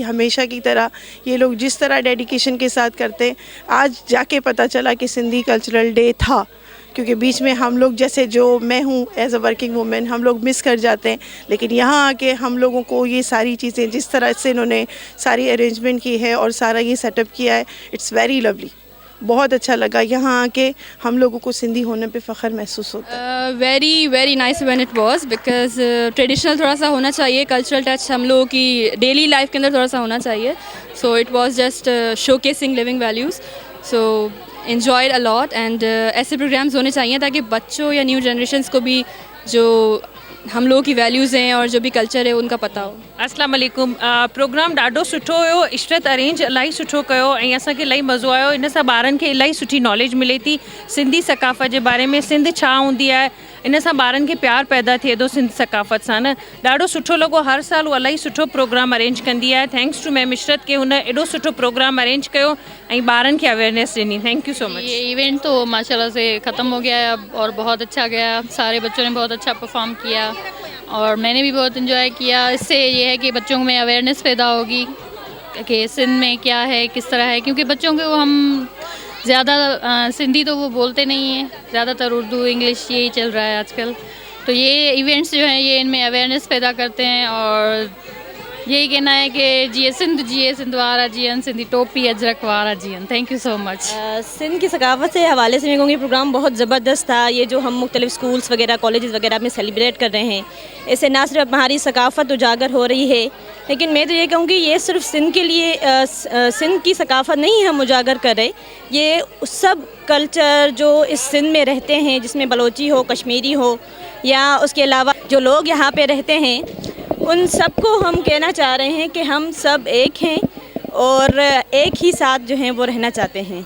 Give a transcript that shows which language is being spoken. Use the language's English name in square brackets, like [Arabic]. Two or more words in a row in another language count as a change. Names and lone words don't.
[Urdu] ہمیشہ کی طرح یہ لوگ جس طرح ڈیڈیکیشن کے ساتھ کرتے ہیں، آج جاکے پتہ چلا کہ سندھی کلچرل ڈے تھا، کیونکہ بیچ میں ہم لوگ جیسے جو میں ہوں [English] as a working woman [Urdu] ہم لوگ مس کر جاتے ہیں، لیکن یہاں آکے ہم لوگوں کو یہ ساری چیزیں جس طرح سے انہوں نے ساری ارینجمنٹ کی ہے اور سارا یہ سیٹ اپ کیا ہے, [English] it's very lovely. [Urdu] بہت اچھا لگا یہاں آکے، ہم لوگوں کو سندھی ہونے پہ فخر محسوس ہوتا ہے. [English] very very nice when it was, because [Urdu] ٹریڈیشنل تھوڑا سا ہونا چاہیے، کلچرل ٹچ ہم لوگوں کی ڈیلی لائف کے اندر تھوڑا سا ہونا چاہیے. [English] so it was just showcasing living values, so enjoyed a lot and [Urdu] ایسے پروگرامز ہونے چاہییں تاکہ بچوں یا نیو جنریشنز کو بھی جو ہم لوگوں کی ویلیوز ہیں اور جو بھی کلچر ہے ان کا پتہ ہو. [Arabic] السلام عليكم. [Sindhi] प्रोग्राम ॾाढो सुठो हुयो, इशरत अरेंज इलाही सुठो कयो ऐं असांखे इलाही मज़ो आयो। इन सां ॿारनि खे इलाही सुठी नॉलेज मिले थी सिंधी सकाफ़त जे बारे में, सिंध छा हूंदी आहे, इन सां ॿारनि खे प्यार पैदा थिए थो सिंध सकाफ़त सां। न ॾाढो सुठो लॻो, हर साल उहा इलाही सुठो प्रोग्राम अरेंज कंदी आहे। [English] thanks to ma'am [Sindhi] इशरत के हुन एॾो सुठो प्रोग्राम अरेंज कयो ऐं ॿारनि खे अवेयरनेस ॾिनी। [English] thank you so much. [Urdu] یہ ایونٹ تو ماشاءاللہ سے ختم ہو گیا ہے اب اور بہت اچھا گیا، سارے بچوں نے بہت اچھا پرفارم کیا اور میں نے بھی بہت انجوائے کیا. اس سے یہ ہے کہ بچوں میں اویئرنیس پیدا ہوگی کہ سندھ میں کیا ہے، کس طرح ہے، کیونکہ بچوں کو ہم زیادہ سندھی تو وہ بولتے نہیں ہیں، زیادہ تر اردو انگلش یہی چل رہا ہے آج کل. تو یہ ایونٹس جو ہیں یہ ان میں اویئرنیس پیدا کرتے ہیں اور یہی کہنا ہے کہ [Sindhi] जिए सिंधवारा जियन सिंधी टोपी अजरक वारा जियन। [English] thank you so much. [Urdu] سندھ کی ثقافت سے حوالے سے میں کہوں گی پروگرام بہت زبردست تھا. یہ جو ہم مختلف اسکولز وغیرہ کالجز وغیرہ میں سیلیبریٹ کر رہے ہیں، اس سے نہ صرف ہماری ثقافت اجاگر ہو رہی ہے، لیکن میں تو یہ کہوں گی یہ صرف سندھ کے لیے سندھ کی ثقافت نہیں ہم اجاگر کر رہے، یہ سب کلچر جو اس سندھ میں رہتے ہیں، جس میں بلوچی ہو، کشمیری ہو، یا اس کے علاوہ جو لوگ یہاں پہ رہتے ہیں، ان سب کو ہم کہنا چاہ رہے ہیں کہ ہم سب ایک ہیں اور ایک ہی ساتھ جو ہیں وہ رہنا چاہتے ہیں.